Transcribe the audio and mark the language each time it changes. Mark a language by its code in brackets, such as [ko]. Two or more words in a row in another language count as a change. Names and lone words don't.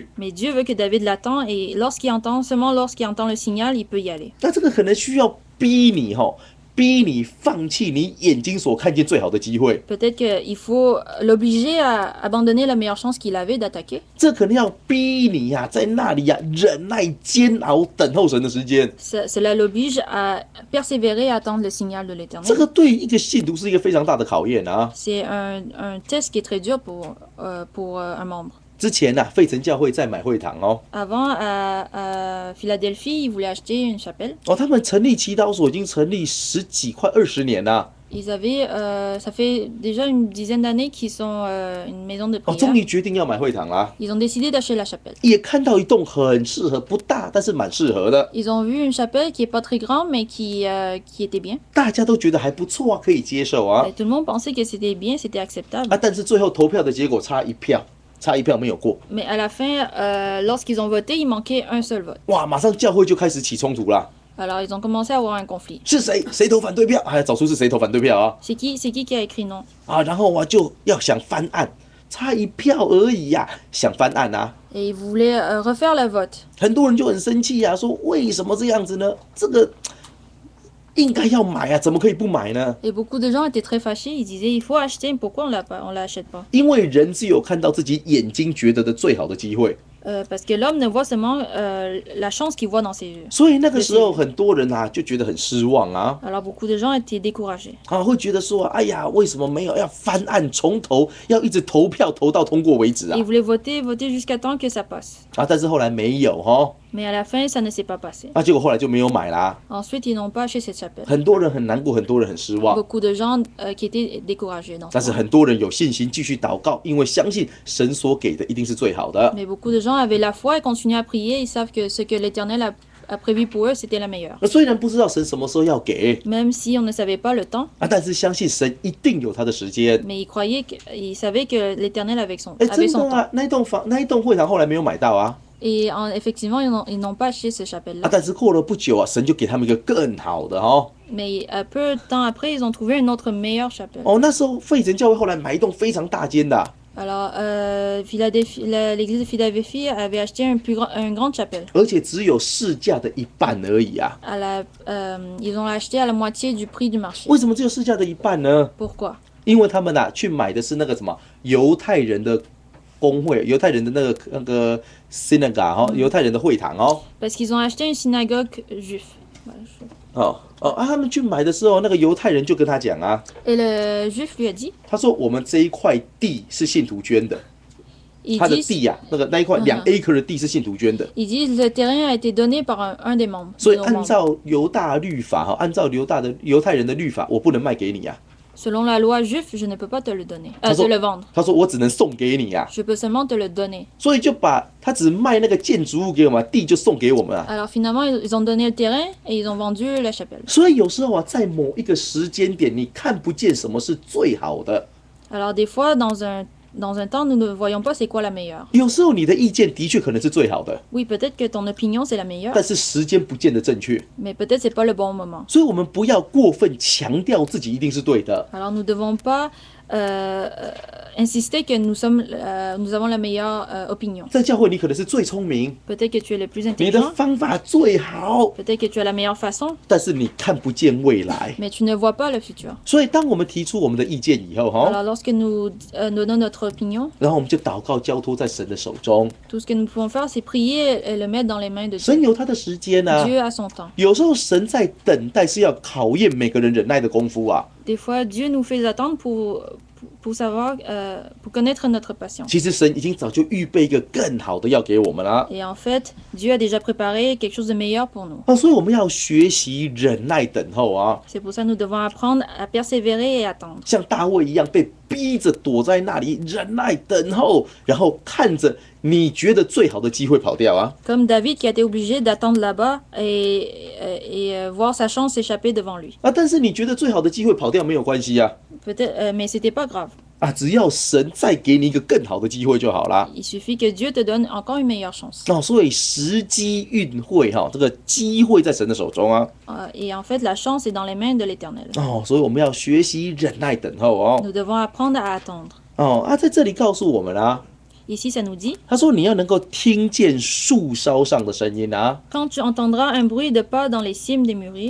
[fr] Mais Dieu veut que David l'attend et seulement lorsqu'il entend le signal, il peut y aller. [zh] 那这个可能需要逼你放弃你眼睛所看见最好的机会， [fr] Peut-être qu'il faut l'obliger à abandonner la meilleure chance qu'il avait d'attaquer. [zh] 这可能要逼你呀、在那里呀、忍耐煎熬等候神的时间。 [fr] Cela l'oblige à persévérer et à attendre le signal de [zh] 这 [fr] l'Éternel. [zh] 个对一个信徒是一个非常大的考验啊。 [fr] C'est un test qui est très dur pour un membre. [zh] 之前呐、费城教会在买会堂哦， [fr] Avant, à Philadelphie, ils voulaient acheter une chapelle. [zh] 他们成立祈祷所已经成立10几快20年啦。 [fr] Ils avaient, ça fait déjà une dizaine d'années qu'ils sont une maison de [zh] 终 [fr] prière. [zh] 于决定要买会堂啦， [fr] Ils ont décidé d'acheter la chapelle. [zh] 也看到一栋很适合，不大，但是蛮适合的， [fr] Ils ont vu une chapelle qui est pas très grande, mais qui était bien. [zh] 大家都觉得还不错啊，可以接受啊 [fr] Et tout le monde pensait que c'était bien, c'était acceptable. [zh] 但是最后投票的结果差一票没有过， [fr] Mais à la fin, lorsqu'ils ont voté, il manquait un seul vote. [zh] 哇，马上教会就开始起冲突啦。 [fr] Alors ils ont commencé à avoir un conflit. [zh] 是谁投反对票？还要找出是谁投反对票啊？ [fr] C'est qui a écrit non? [zh] 然后就要想翻案，差一票而已呀、想翻案啊。 [fr] Et ils voulaient refaire le vote. [zh] 很多人就很生气啊，说为什么这样子呢？这个应该要买啊，怎么可以不买呢？ [fr] Et beaucoup de gens étaient très fâchés. Ils disaient il faut acheter, pourquoi on l'achète pas? [zh] 因为人只有看到自己眼睛觉得的最好的机会， [fr] Parce que l'homme ne voit seulement la chance qu'il voit dans ses yeux. [zh] 所以那个时候很多人啊就觉得很失望啊， [fr] Alors beaucoup de gens étaient découragés. [zh] 会觉得说，哎呀，为什么没有要翻案重投，要一直投票投到通过为止啊 [fr] Ils？ voulaient voter jusqu'à temps que ça passe. [zh] 但是后来没有哈， [fr] Mais à la fin, ça ne s'est pas passé. [zh] 结果后来就没有买啦。 [fr] Ensuite, ils n'ont pas acheté cette chapelle. [zh] 很多人很难过，很多人很失望， [fr] Beaucoup de gens qui étaient découragés dans [zh] 但 [fr] ce [zh] 是 [fr] moment. [zh] 很多人有信心继续祷告，因为相信神所给的一定是最好的。 [fr] Mais beaucoup de gens avaient la foi et continuaient à prier. Ils savent que ce que l'Éternel a prévu pour eux, c'était la meilleure. [zh] 虽然不知道神什么时候要给 [fr] Même si on ne savait pas le temps, [zh] 但是相信神一定有他的时间。 [fr] mais ils savaient que l'Éternel avait [zh] 真 [fr] son [zh] 的 [fr] temps. [zh] 啊，那一栋会堂后来没有买到啊， [fr] Et effectivement, ils n'ont pas acheté cette chapelle-là. [zh] 但是过了不久啊，神就给他们一个更好的哦。 [fr] Mais peu de temps après, ils ont trouvé une autre meilleure chapelle. [zh] 那时候费城教会后来买一栋非常大间的啊、 [fr] Alors, l'église de Philadelphie avait acheté une grande chapelle. [zh] 而且只有市价的一半而已啊。 [fr] Ils ont acheté à la moitié du prix du marché. [zh] 为什么只有市价的一半呢？ [fr] Pourquoi? [zh] 因为他们去买的是那个什么犹太人的公会，犹太人的那个 synagogue 犹太人的会堂哦。 [fr] Parce qu'ils ont acheté une synagogue juive. [zh] 他们去买的时候，那个犹太人就跟他讲啊， [fr] Et le juif lui a dit, [zh] 他说我们这一块地是信徒捐的， [fr] ils [zh] 他的 [fr] disent, [zh] 地呀、那一块2 acre 的地是信徒捐的， [fr] ils disent le terrain a été donné par un des membres. [zh] 所以 [fr] de nos [zh] 按 [fr] membres. [zh] 照犹大律法按照犹太人的律法，我不能卖给你呀、 [fr] Selon la loi juive, je ne peux pas te le donner, te [zh] 他说 [fr] le vendre. [zh] 他说我只能送给你呀、 [fr] Je peux seulement te le donner. [zh] 所以就把他只卖那个建筑物给我们，地就送给我们啊。 [fr] Alors finalement, ils ont donné le terrain et ils ont vendu la chapelle. [zh] 所以有时候啊，在某一个时间点，你看不见什么是最好的。 [fr] Alors des fois, dans un temps, nous ne voyons pas c'est quoi la meilleure. [zh] 有时候你的意见的确可能是最好的， [fr] Oui, peut-être que ton opinion, c'est la meilleure, [zh] 但是时间不见得正确。 [fr] mais peut-être c'est pas le bon moment. [zh] 所以我们不要过分强调自己一定是对的。 [fr] Alors nous ne devons pas insister que nous avons la meilleure opinion. [zh] 在教会，你可能是最聪明， [fr] Peut-être que tu es le plus [zh] 你的 [fr] intelligent, [zh] 方法最好， [fr] peut-être que tu as la meilleure façon, [zh] 但是你看不见未来。 [fr] mais tu ne vois pas le futur. [zh] 所以，当我们提出我们的意见以后， [fr] Alors lorsque nous donnons notre opinion, [zh] 然后我们就祷告交托在神的手中， [fr] tout ce que nous pouvons faire, c'est prier et le mettre dans les mains de [zh] 神 [fr] Dieu. [zh] 有他的时间啊。 [fr] Dieu a son temps. [zh] 有时候神在等待，是要考验每个人忍耐的功夫啊。 [fr] Des fois, Dieu nous fait attendre pour savoir, pour connaître notre patience. [zh] 其实神已经早就预备一个更好的要给我们了 [fr] Et en fait, Dieu a déjà préparé quelque chose de meilleur pour nous. [zh] 啊，所以我们要学习忍耐等候啊， [fr] C'est pour ça que nous devons apprendre à persévérer et attendre. [zh] 像大卫一样被逼着躲在那里忍耐等候，然后看着你觉得最好的机会跑掉啊。 [fr] Comme David qui a été obligé d'attendre là-bas et voir sa chance s'échapper devant lui. [zh] 啊，但是你觉得最好的机会跑掉没有关系啊， [fr] Peut-être, mais c'était pas grave. [zh] 啊，只要神再给你一个更好的机会就好啦。 [fr] Il suffit que Dieu te donne encore une meilleure chance. [zh] 哦，所以时机运会哈，这个机会在神的手中啊。 [fr] Et en fait, la chance est dans les mains de l'Éternel. [zh] 哦，所以我们要学习忍耐等候哦。 [fr] Nous devons apprendre à attendre. [zh] 哦啊，在这里告诉我们啊， [fr] Ici, ça nous dit, [zh] 他说你要能够听见树梢上的声音啊， [fr] quand tu entendras un bruit de pas dans les cimes des mûriers,